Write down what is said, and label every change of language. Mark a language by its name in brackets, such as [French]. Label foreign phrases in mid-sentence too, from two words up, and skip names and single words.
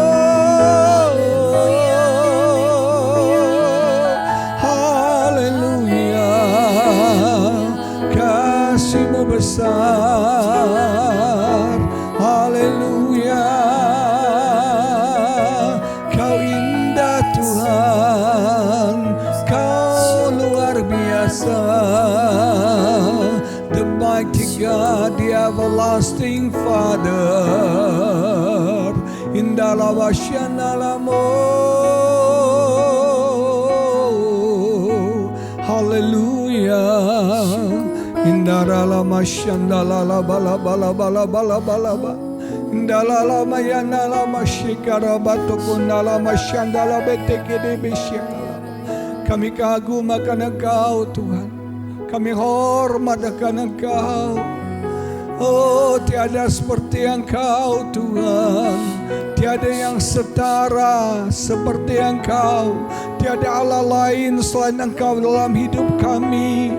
[Indonesian] Haleluya, kasih-Mu besar. Haleluya, Kau indah Tuhan, Kau luar biasa. [English] The mighty God, the everlasting Father, indala wasyanalamo. Haleluya, indara lama syandala bala bala bala bala bala ba, indala lama yana lama shikara batu kunala masyandala betekede besyakala. [Indonesian] Kami kagum akan Engkau Tuhan, kami hormat akan Engkau. Oh, tiada seperti Engkau Tuhan, tiada yang setara seperti Engkau. Tiada Allah lain selain Engkau dalam hidup kami.